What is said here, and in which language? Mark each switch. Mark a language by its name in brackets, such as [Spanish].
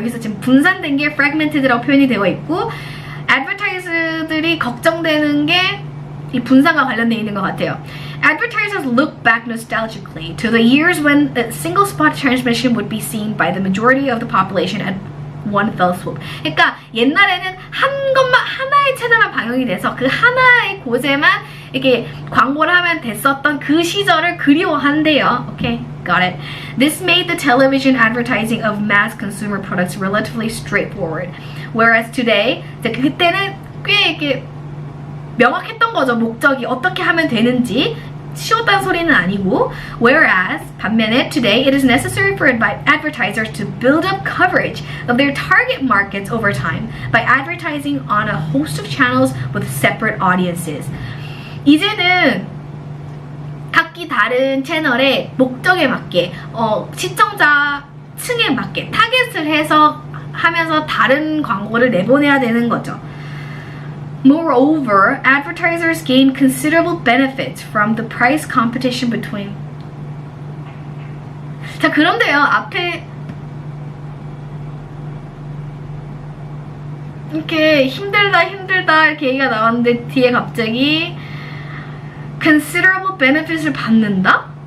[Korean] 여기서 지금 분산된 게 fragmented라고 표현이 되어 있고, advertiser들이 걱정되는 게 이 분산과 관련되어 있는 것 같아요. [English] Advertisers look back nostalgically to the years when a single spot transmission would be seen by the majority of the population at one fell swoop. [Korean] 그러니까 옛날에는 하나의 채널만 방영이 돼서 그 하나의 곳에만 이렇게 광고를 하면 됐었던 그 시절을 그리워한대요. [English] Okay, got it. This made the television advertising of mass consumer products relatively straightforward. Whereas today, [Korean] 그때는 꽤 이렇게 명확했던 거죠. 목적이 어떻게 하면 되는지. 쉬웠다는 소리는 아니고. [English] Whereas, [Korean] 반면에 [English] today, it is necessary for advertisers to build up coverage of their target markets over time by advertising on a host of channels with separate audiences. [Korean] 이제는 각기 다른 채널의 목적에 맞게 시청자 층에 맞게 타겟을 해서 하면서 다른 광고를 내보내야 되는 거죠. [English] Moreover, advertisers gain considerable benefits from the price competition between [Korean] 자, 그런데요, 앞에 이렇게 힘들다 이렇게 얘기가 나왔는데 뒤에 갑자기 [English] considerable benefits [Korean] 를 받는다?